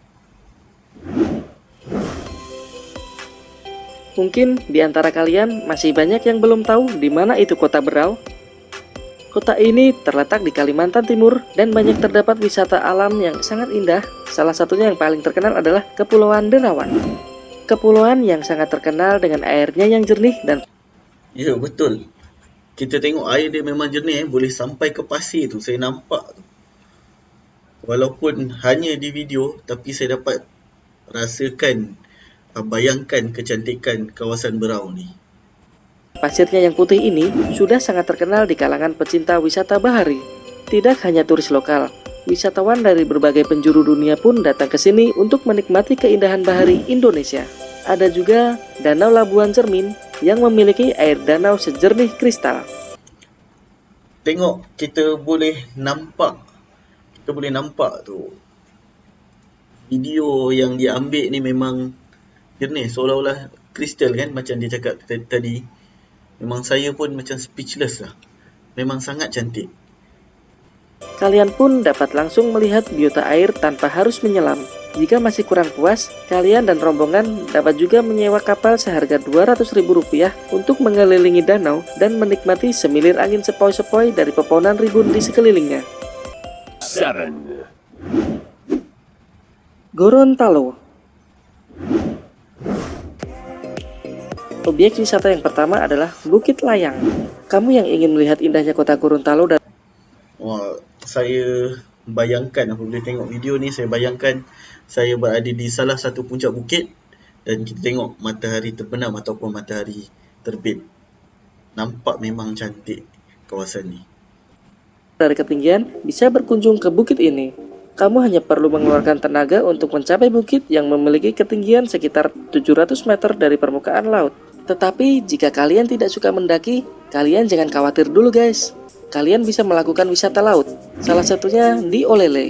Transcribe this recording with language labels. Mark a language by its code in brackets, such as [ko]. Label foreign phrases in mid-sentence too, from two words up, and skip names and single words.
[id] Mungkin di antara kalian masih banyak yang belum tahu di mana itu kota Berau. Kota ini terletak di Kalimantan Timur dan banyak terdapat wisata alam yang sangat indah. Salah satunya yang paling terkenal adalah Kepulauan Derawan. Kepulauan yang sangat terkenal dengan airnya yang jernih dan [ms] Ya, betul. Kita tengok air dia memang jernih, boleh sampai ke pasir tu. Saya nampak tu. Walaupun hanya di video, tapi saya dapat rasakan, bayangkan kecantikan kawasan Berau ni. [id] pasirnya yang putih ini sudah sangat terkenal di kalangan pecinta wisata bahari. Tidak hanya turis lokal, wisatawan dari berbagai penjuru dunia pun datang ke sini untuk menikmati keindahan bahari Indonesia. Ada juga Danau Labuan Cermin yang memiliki air danau sejernih kristal. [ms] Tengok, kita boleh nampak tu. Video yang dia ambil ni memang jernih, seolah-olah kristal kan, macam dia cakap tadi. Memang saya pun macam speechless lah. Memang sangat cantik. [id] Kalian pun dapat langsung melihat biota air tanpa harus menyelam. Jika masih kurang puas, kalian dan rombongan dapat juga menyewa kapal seharga Rp200.000 untuk mengelilingi danau dan menikmati semilir angin sepoi-sepoi dari pepohonan rimbun di sekelilingnya. 7. Gorontalo. Objek wisata yang pertama adalah Bukit Layang. Kamu yang ingin melihat indahnya kota Gorontalo dan [ms] Wah, saya bayangkan apabila tengok video ni, saya bayangkan saya berada di salah satu puncak bukit dan kita tengok matahari terbenam ataupun matahari terbit. Nampak memang cantik kawasan ni. [id] dari ketinggian bisa berkunjung ke bukit ini. Kamu hanya perlu mengeluarkan tenaga untuk mencapai bukit yang memiliki ketinggian sekitar 700 meter dari permukaan laut. Tetapi jika kalian tidak suka mendaki, kalian jangan khawatir dulu guys. Kalian bisa melakukan wisata laut, salah satunya di Olele.